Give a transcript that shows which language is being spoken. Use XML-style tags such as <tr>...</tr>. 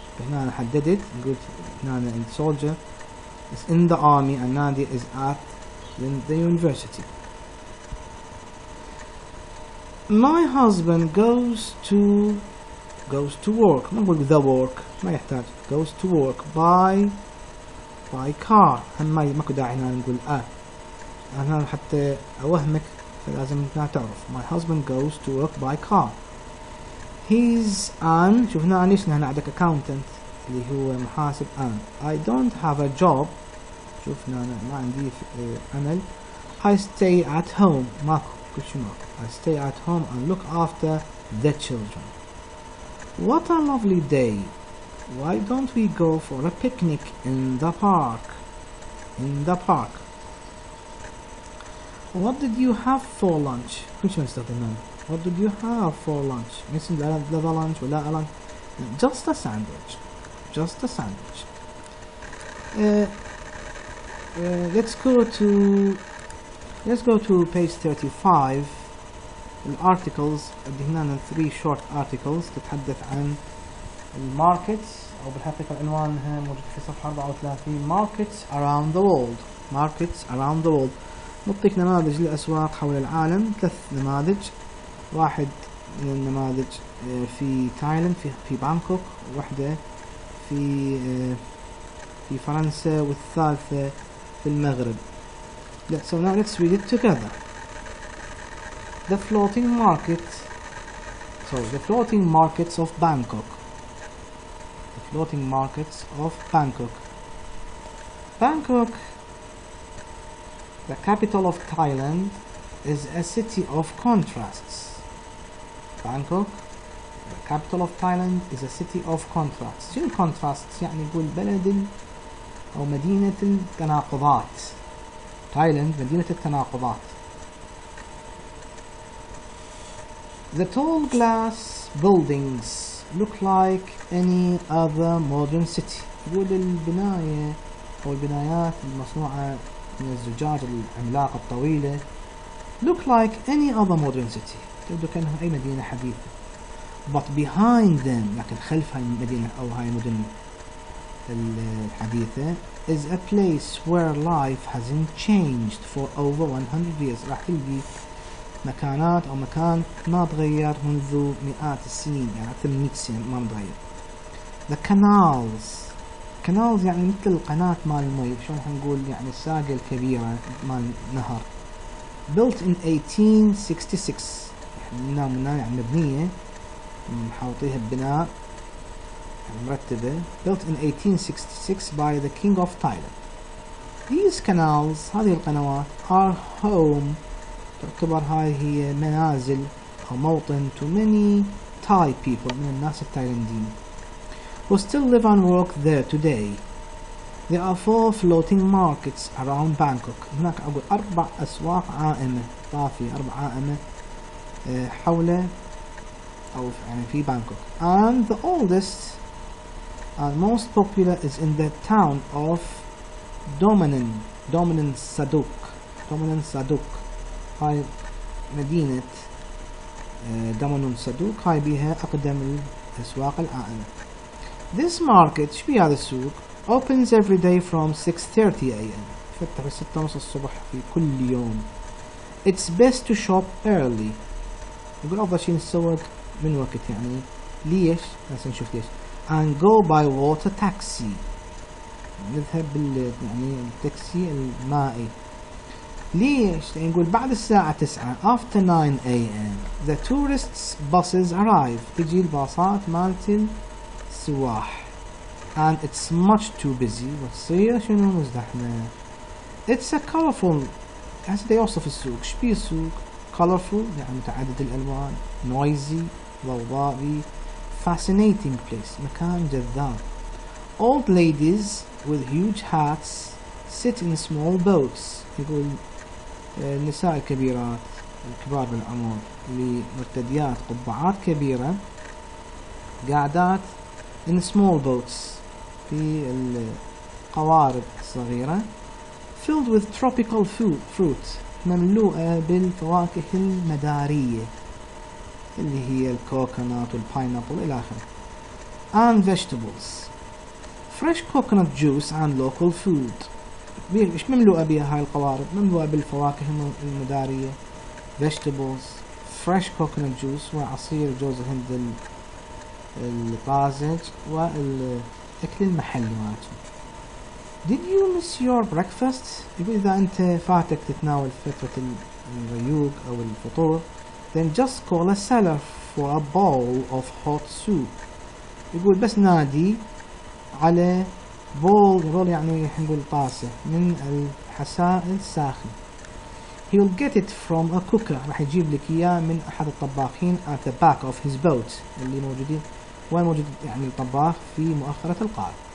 <ar>هنا حددت, نقول هنا</ar> <en>soldier is in the army and Nadia is at the university. My husband goes to work.</en> <ar>ما نقول</ar> <en>the work,</en> <ar>ما يحتاج,</ar> <en>goes to work by car.</en> <ar>هم ماكو داعي هنا نقول أنا حتى أوهمك فلازم تعرف.</ar> <en>My husband goes to work by car. He's an,</en> <ar>شوف هنا ليش هنا عندك accountant اللي هو محاسب an.</ar> <en>I don't have a job,</en> <ar>شوف هنا ما عندي عمل.</ar> <en>I stay at home,</en> <ar>ماكو كل شيء ماكو.</ar> <en>I stay at home and look after the children. What a lovely day. Why don't we go for a picnic in the park? In the park. What did you have for lunch?</en> <ar>كل شيء نستخدمه.</ar> <en>What did you have for lunch?</en> <ar>مثل لا lunch ولا lunch.</ar> <en>Just a sandwich. Just a sandwich. Let's go to page 35.</en> <ar>الارتكلز اللي هنا 3 short articles تتحدث عن الماركتس, او بالحقيقة عنوانها موجود في صفحة 34.</ar> <en>markets around the world. markets around the world</en> <ar>نعطيك نماذج للأسواق حول العالم, 3 نماذج. واحد من النماذج في تايلاند, في بانكوك, وواحدة في فرنسا, والثالثة في المغرب.</ar> <en>So now let's read it together. The floating market So the floating markets of Bangkok. The floating markets of Bangkok. Bangkok, the capital of Thailand, is a city of contrasts. Bangkok, the capital of Thailand, is a city of contrasts.</en> <ar>شنو contrasts؟ يعني يقول بلد أو مدينة التناقضات. Thailand مدينة التناقضات.</ar> <en>The tall glass buildings look like any other modern city.</en> <ar>يقول البناية أو البنايات المصنوعة من الزجاج العملاقة الطويلة</ar> <en>look like any other modern city.</en> <ar>تبدو كأنها أي مدينة حديثة.</ar> <en>But behind them،</en> <ar>لكن خلف هاي المدينة أو هاي المدن الحديثة</ar> <en>is a place where life hasn't changed for over 100 years.</en> <ar>راح تلقي مكانات أو مكان ما تغير منذ مئات السنين، يعني أكثر من 100 سنة ما متغير. The canals يعني مثل القناة مال المي، شلون حنقول يعني الساقة الكبيرة مال نهر.</ar> <en>Built in 1866،</en> <ar>يعني مبنية محاوطيها ببناء مرتبة.</ar> <en>Built in 1866 by the King of Thailand. These canals،</en> <ar>هذه القنوات</ar> <en>are home،</en> <ar>تعتبر هاي هي منازل أو موطن</ar> <en>to many Thai people،</en> <ar>من الناس التايلنديين</ar> <en>who still live and work there today. There are 4 floating markets around Bangkok.</en> <ar>هناك أقول 4 أسواق عائمة، طافية 4 عائمة حول أو يعني في بانكوك.</ar> <en>And the oldest and most popular is in the town of Domanen Saduk.</en> <ar>هاي مدينة دومنون صدوق، هاي بيها أقدم الأسواق العائمة.</ar> <en>This market،</en> <ar>شبي هذا السوق،</ar> <en>opens every day from 6:30 AM،</en> <ar>يفتح 6:30 الصبح في كل يوم.</ar> <en>It's best to shop early.</en> <ar>يقول أفضل شي نتسوق من وقت، يعني ليش؟ هسه نشوف ليش.</ar> <en>And go by water taxi،</en> <ar>نذهب يعني التاكسي المائي. ليش؟ لأن نقول بعد الساعة 9</ar> <en>after 9 AM the tourists buses arrive،</en> <ar>تجي الباصات مالت السواح.</ar> <en>And it's much too busy،</en> <ar>وتصير شنو مزدحمة.</ar> <en>It's a colorful،</en> <ar>هسه دا يوصف السوق، شبيه السوق؟ colorful يعني متعدد الألوان، noisy ضوضائي،</ar> <en>fascinating place</en> <ar>مكان جذاب.</ar> <en>Old ladies with huge hats sit in small boats،</en> <ar>يقول النساء الكبيرات الكبار بالعمر اللي مرتديات قبعات كبيرة قاعدات</ar> <en>in small boats</en> <ar>في القوارب الصغيرة</ar> <en>filled with tropical fruit</en> <ar>مملوءة بالفواكه المدارية اللي هي الكوكونات والباينابل إلى آخره.</ar> <en>And vegetables، fresh coconut juice and local food.</en> <ar>إيش مملوءة بها هاي القوارب؟ مملوءة بالفواكه المدارية vegetables،</ar> <en>fresh coconut juice</en> <ar>وعصير جوز الهند الطازج والأكل المحلي مالتهم.</ar> <en>Did you miss your breakfast؟</en> <ar>يقول إذا أنت فاتك تتناول فترة الريوق أو الفطور</ar> <en>then just call a seller for a bowl of hot soup.</en> <ar>يقول بس نادي على بول يعني نقول طاسة من الحساء الساخن.</ar> <en>He'll get it from a cooker،</en> <ar>راح يجيب لك إياه من أحد الطباخين</ar> <en>at the back of his boat،</en> <ar>اللي موجودين وين موجود يعني الطباخ في مؤخرة القارب.</ar>